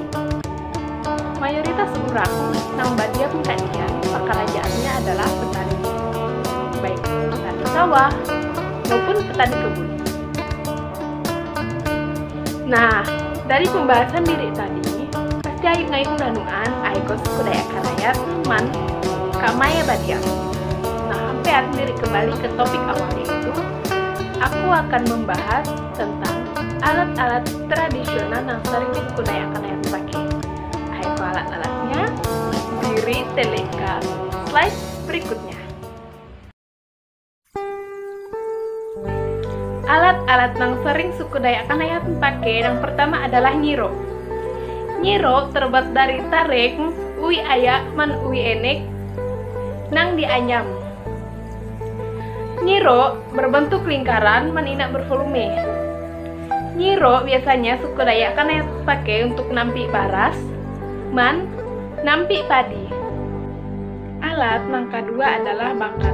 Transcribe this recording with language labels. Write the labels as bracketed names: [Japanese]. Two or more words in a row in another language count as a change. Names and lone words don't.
[Indonesian] Mayoritas orang yang badiam kadian pekerajaannya adalah petani, baik petani sawah maupun petani kebun. [Kendayan] Nah, [Indonesian] dari pembahasan diri tadi, [Kendayan] pasti ayo ngayung danuan aiko suku Dayak Kanayat man kamaya badiam. [Indonesian] Nah, hampir diri kembali ke topik awal, yaitu aku akan membahas tentang alat-alat tradisional yang sering suku Dayak Kanayat pakai. [Kendayan] Aiko alat-alatnya diri teleka slide berikutnya. [Indonesian] Alat-alat yang sering suku Dayak Kanayat pakai yang pertama adalah nyiro. Nyiro terbuat dari tarik, [Kendayan] ui ayak, man ui enek, nang dianyam. [Indonesian] Nyiro berbentuk lingkaran, man inak bervolume. Nyiro biasanya suku Dayak Kanayat pakai untuk nampi baras, man nampi padi. Alat yang kedua adalah bangkat.